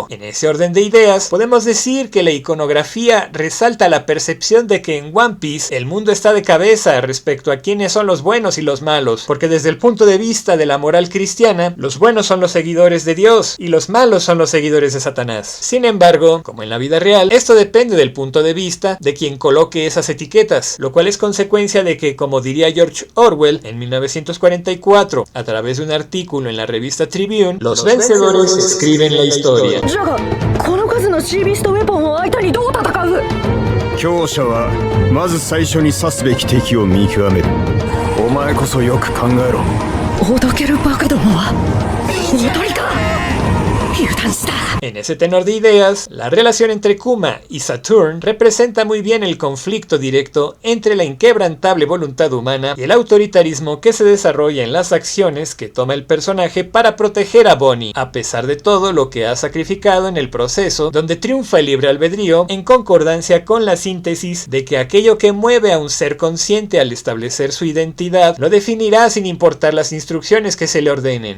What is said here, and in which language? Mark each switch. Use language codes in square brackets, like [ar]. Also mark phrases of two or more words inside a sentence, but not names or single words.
[es] En ese orden de ideas, podemos decir que la iconografía resalta la percepción de que en One Piece el mundo está de cabeza respecto a quiénes son los buenos y los malos, porque desde el punto de vista de la moral cristiana, los buenos son los seguidores de Dios y los malos son los seguidores de Satanás. Sin embargo, como en la vida real, esto depende del punto de vista de quien coloque esas etiquetas, lo cual es consecuencia de que, como diría George Orwell en 1944, a través de un artículo en la revista Tribune, los vencedores escriben la historia. [ja] この数のシービストウェポンを相手にどう戦う？強者はまず最初に指すべき敵を見極める。お前こそよく考えろ。おどけるバカどもはおとりか。油断した。 [es] En ese tenor de ideas, la relación entre Kuma y Saturn representa muy bien el conflicto directo entre la inquebrantable voluntad humana y el autoritarismo que se desarrolla en las acciones que toma el personaje para proteger a Bonnie, a pesar de todo lo que ha sacrificado en el proceso, donde triunfa el libre albedrío en concordancia con la síntesis de que aquello que mueve a un ser consciente al establecer su identidad lo definirá sin importar las instrucciones que se le ordenen.